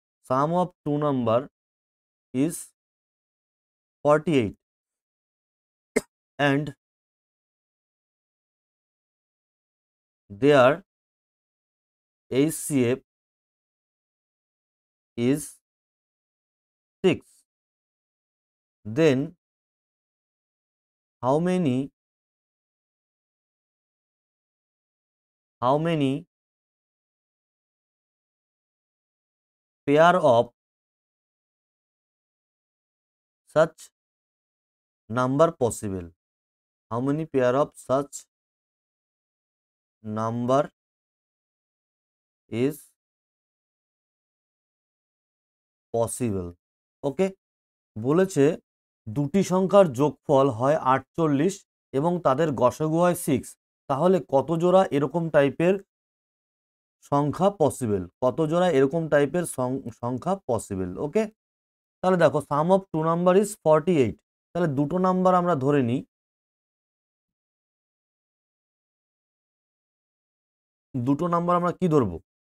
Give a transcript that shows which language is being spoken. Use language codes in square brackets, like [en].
[en] Sum of two number is 48 and their HCF is 6. Then how many pair of such number possible? How many pair of such number is possible? [bn] ওকে, বলেছে দুটি সংখ্যার যোগফল হয় 48 এবং তাদের গসাগু হয় 6, তাহলে কত জোড়া এরকম টাইপের সংখ্যা পসিবল, কত জোড়া এরকম টাইপের সংখ্যা পসিবল। ওকে, তাহলে দেখো [en] sum of two number is 48, [bn] তাহলে দুটো নাম্বার আমরা ধরে নিই, দুটো নাম্বার আমরা কি ধরবো?